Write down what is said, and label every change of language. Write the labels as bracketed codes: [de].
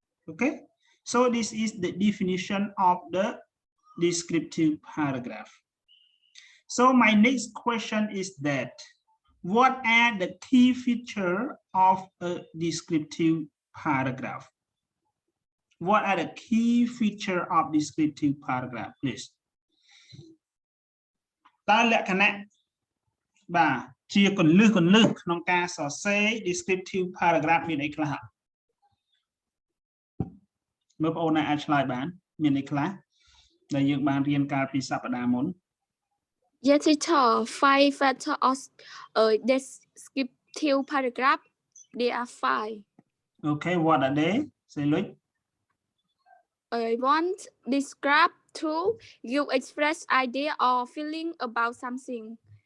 [en] Okay, so this is the definition of the descriptive paragraph. So my next question is that, what are the key features of a descriptive paragraph? What are the key features of descriptive paragraph, please? [km] តើលក្ខណៈបាទជាគន្លឹះក្នុងការសរសេរ descriptive paragraph មានអីខ្លះមើលបងប្អូនណាអាចឆ្លើយបានមានអីខ្លះដែលយើងបានរៀនកាលពីសប្តាហ៍មុន [en] Yes, teacher. 5 factors of descriptive paragraph. There are 5. Okay, what are they? Say, look. 1. Describe. 2. You express idea or feeling about something.